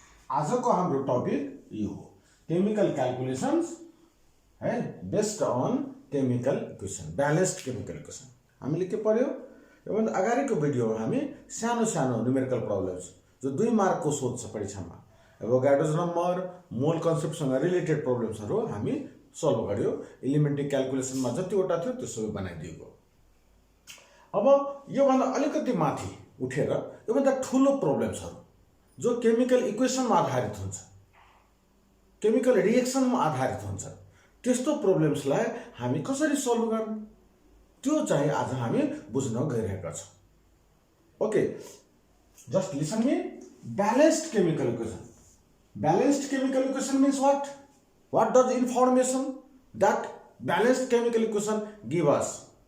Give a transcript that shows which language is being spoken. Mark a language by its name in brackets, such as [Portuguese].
[Nepali] आजको हाम्रो टपिक यो हो, [English] chemical calculations [Nepali] है [English] based on chemical equation, balanced chemical equation. [Nepali] हामीले के पर्यो, योभन्दा अगाडिको भिडियोमा हामी सानो सानो न्यूमेरिकल प्रब्लम्स जो 2 मार्कको सोध्छ परीक्षामा, एभोगाड्रोज नम्बर, मोल कन्सेप्टसँग रिलेटेड प्रब्लम्सहरू हामी सल्भ गर्यो. एलिमेन्ट्री क्याल्कुलेसनमा जतिवटा थियो त्यो सबै बनाइदिएको. अब योभन्दा अलिकति माथि उठेर योभन्दा ठुलो प्रब्लम्सहरू जो केमिकल इक्वेसनमा आधारित हुन्छ, केमिकल रिएक्सनमा आधारित हुन्छ, त्यस्तो प्रब्लम्सलाई हामी कसरी सल्भ गर्ने त्यो चाहिँ आज हामी बुझ्न गइरहेका छौँ. [English] Okay, just listen me. Balanced chemical equation. Balanced chemical equation means what? What does information that balanced chemical equation give us?